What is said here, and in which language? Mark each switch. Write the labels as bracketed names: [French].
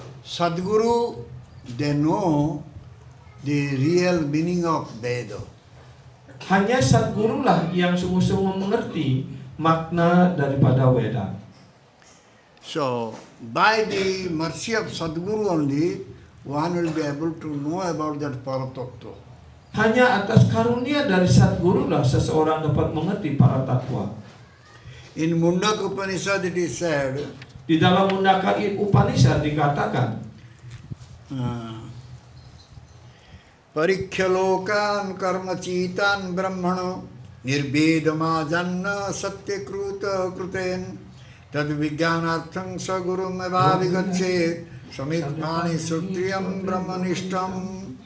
[English] Sadguru, they know the real meaning of Veda. [Indonesian] Hanya Sadguru lah yang sungguh-sungguh mengerti makna daripada Weda. [English] So, by the mercy of Sadguru only, one will be able to know about that Paratattva. [Indonesian] Hanya atas karunia dari Sadguru lah seseorang dapat mengerti para tatwa. [English] In Mundaka Upanishad it is said, [Indonesian] Di dalam Mundaka Upanishad dikatakan, [Sanskrit] Parikhya karma chitan brahmano nirbedamajanna satyakruta kruten tad vijnanartham sagurum evavigatse samitmani sutriyam brahmanishtam.